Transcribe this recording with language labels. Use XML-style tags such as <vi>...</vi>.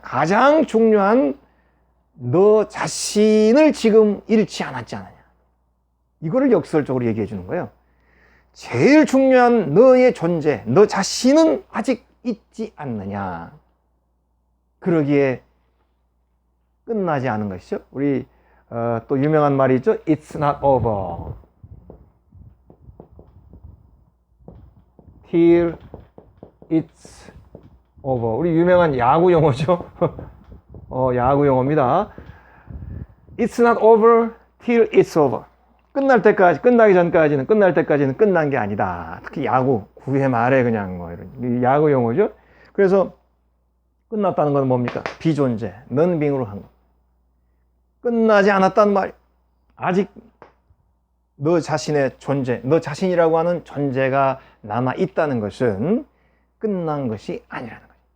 <ko>가장 중요한 너 자신을 지금 잃지 않았지 않느냐. 이거를 역설적으로 얘기해 주는 거예요. 제일 중요한 너의 존재, 너 자신은 아직 잊지 않느냐. 그러기에 끝나지 않은 것이죠. 우리 또 유명한 말이 있죠.</ko> <en>It's not over till it's over.</en> <ko>우리 유명한 야구 용어죠. 야구 용어입니다.</ko> <en>It's not over till it's over.</en> <ko>끝나기 전까지는, 끝날 때까지는 끝난 게 아니다. 특히 야구, 9회 말에 그냥 이런 야구 용어죠. 그래서 끝났다는 건 뭡니까? 비존재, non-being으로 한 거. 끝나지 않았다는 말. 아직 너 자신의 존재, 너 자신이라고 하는 존재가 남아있다는 것은 끝난 것이 아니라는 거죠.</ko>